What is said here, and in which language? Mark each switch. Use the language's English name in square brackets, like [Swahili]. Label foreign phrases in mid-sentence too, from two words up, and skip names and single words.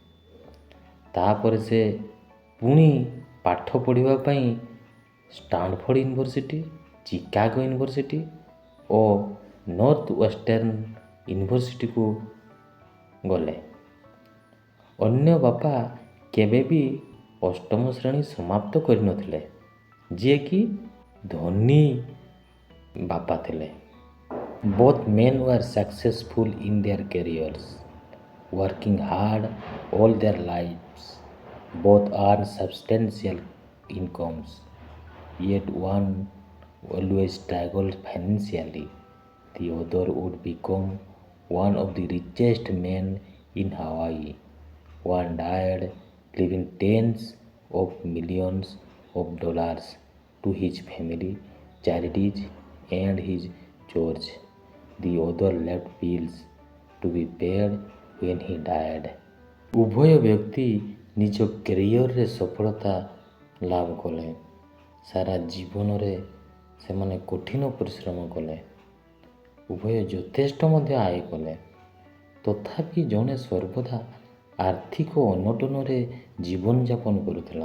[Odia] ତାପରେ ସେ ପୁଣି ପାଠ ପଢ଼ିବା ପାଇଁ ଷ୍ଟାନଫୋର୍ଡ ୟୁନିଭର୍ସିଟି, ଚିକାଗୋ ୟୁନିଭର୍ସିଟି ଓ ନର୍ଥ ୱେଷ୍ଟର୍ଣ୍ଣ ୟୁନିଭର୍ସିଟିକୁ ଗଲେ। ଅନ୍ୟ ବାପା କେବେ ବି 8ମ ଶ୍ରେଣୀ ସମାପ୍ତ କରିନଥିଲେ, ଯିଏକି ଧନୀ ବାପା ଥିଲେ। [English] Both men were successful in their careers, working hard all their lives. Both earned substantial incomes, yet one always struggled financially. The other would become one of the richest men in Hawaii. One died leaving tens of millions of dollars to his family, charities, and his church. The other left bills to be paid when he died. [Odia] ଉଭୟ ବ୍ୟକ୍ତି ନିଜ କ୍ୟାରିୟରରେ ସଫଳତା ଲାଭ କଲେ। ସାରା ଜୀବନରେ ସେମାନେ କଠିନ ପରିଶ୍ରମ କଲେ। ଉଭୟ ଯଥେଷ୍ଟ ମଧ୍ୟ ଆୟ କଲେ। ତଥାପି ଜଣେ ସର୍ବଦା ଆର୍ଥିକ ଅନଟନରେ ଜୀବନଯାପନ କରୁଥିଲା।